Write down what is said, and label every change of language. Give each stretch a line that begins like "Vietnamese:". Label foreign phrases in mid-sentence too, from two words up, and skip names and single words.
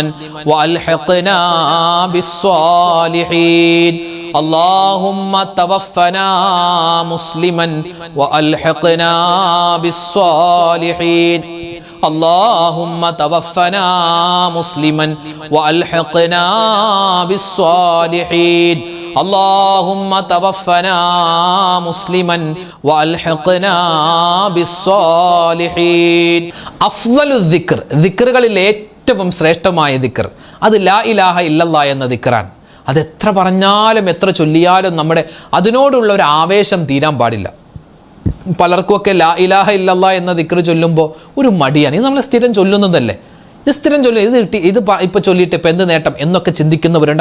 Arabic: وألحقنا بالصالحين اللهم توفنا مسلما وألحقنا بالصالحين اللهم توفنا مسلما وألحقنا بالصالحين اللهم توفنا مسلما وألحقنا بالصالحين أفضل الذكر
Malayalam: ذكറുകളിൽ ഏറ്റവും ശ്രേഷ്ഠമായ ദിക്ർ അത്
Arabic: لا إله إلا الله
Malayalam: എന്ന ദിക്റാണ്. അത് എത്ര പറഞ്ഞാലും എത്ര ചൊല്ലിയാലും നമ്മുടെ അതിനോടുള്ള ഒരു ആവേശം തീരാൻ പാടില്ല. പലർക്കുമൊക്കെ
Arabic: لا إله إلا الله
Malayalam: എന്ന ദിക്ർ ചൊല്ലുമ്പോൾ ഒരു മടിയാണ്. ഇത് നമ്മൾ സ്ഥിരം ചൊല്ലുന്നതല്ലേ, ഇത് സ്ഥിരം ചൊല്ലും, ഇത് ഇപ്പൊ ചൊല്ലിയിട്ട് ഇപ്പം എന്ത് നേട്ടം എന്നൊക്കെ ചിന്തിക്കുന്നവരുണ്ട്.